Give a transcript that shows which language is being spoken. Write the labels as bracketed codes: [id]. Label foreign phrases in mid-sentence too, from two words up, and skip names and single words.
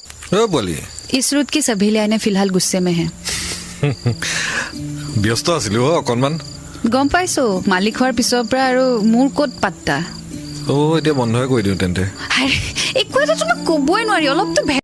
[hi] बोली इस रूट की सभी लाइनें फिलहाल गुस्से में हैं। [as] ব্যস্ত আছিলো অকণমান গম পাইছো মালিক হোৱাৰ পিছৰ পৰা আৰু মোৰ ক'ত পাত্তা এতিয়া বন্ধই কৰি দিওঁ তেন্তে একো এটা তুমি ক'বই নোৱাৰি অলপতো